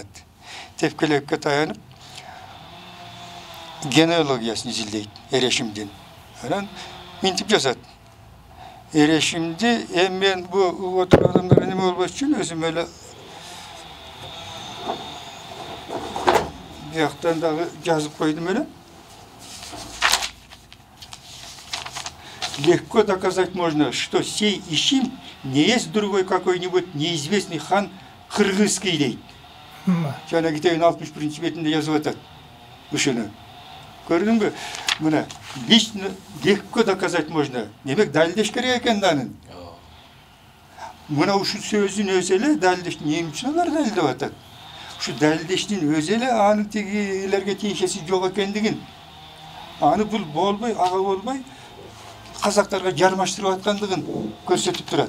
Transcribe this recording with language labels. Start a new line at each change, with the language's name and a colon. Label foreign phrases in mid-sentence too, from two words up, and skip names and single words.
Kyrgyz: Тепкелевке таянып генеалогиясын изилдейт Эрешимдин. Анан минтип жазат. Эрешимди мен бу отур адамдар неме болбош үчүн өзүм эле бияктан дагы жазып койдум эле.
Russian: Легко доказать можно, что сей Ишим не есть другой какой-нибудь неизвестный хан кыргызский дейт.
Kyrgyz: Жана китебин 61-чи бетинде жазып атат. Ушуну. Көрдүңбү?
Russian: Мына лично легко доказать можно.
Kyrgyz: Демек далилдеш керек экен данын. Мына ушу сөздүн өзү эле далилдеш эмне үчүн алар далилдеп атат? Ушу далилдештин өзү эле анын тигилерге тиешеси жок экендигин. Аны бул болбой, ага болбой казактарга жармаштырып аткандыгын көрсөтүп турат.